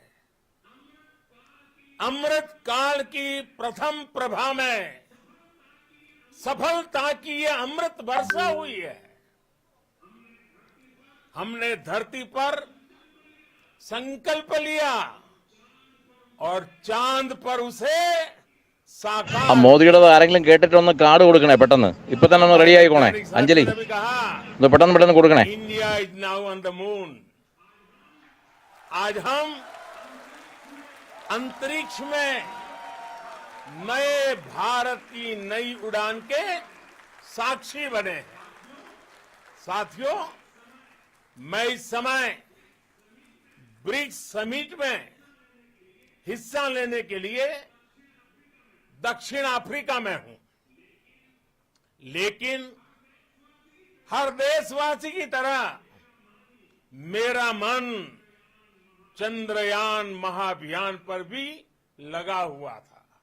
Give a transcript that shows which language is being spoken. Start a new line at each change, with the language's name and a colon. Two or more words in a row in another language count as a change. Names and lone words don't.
Hindi: अमृत काल की प्रथम प्रभा में सफलता की ये अमृत वर्षा हुई है. हमने धरती पर संकल्प लिया और चांद पर उसे साकार.
Malayalam: മോദിയുടെ ആരെങ്കിലും കേട്ടിട്ട് ഒന്ന് കാർഡ് കൊടുക്കണേ പെട്ടെന്ന്. ഇപ്പൊ തന്നെ ഒന്ന് റെഡി ആയിക്കോണേ. അഞ്ജലി ഒന്ന് പെട്ടെന്ന് കൊടുക്കണേ.
English: India is now on the moon.
Hindi: आज हम अंतरिक्ष में नए भारत की नई उड़ान के साक्षी बने हैं. साथियों, मैं इस समय ब्रिक्स समिट में हिस्सा लेने के लिए दक्षिण अफ्रीका में हूं, लेकिन हर देशवासी की तरह मेरा मन चंद्रयान महाअभियान पर भी लगा हुआ था।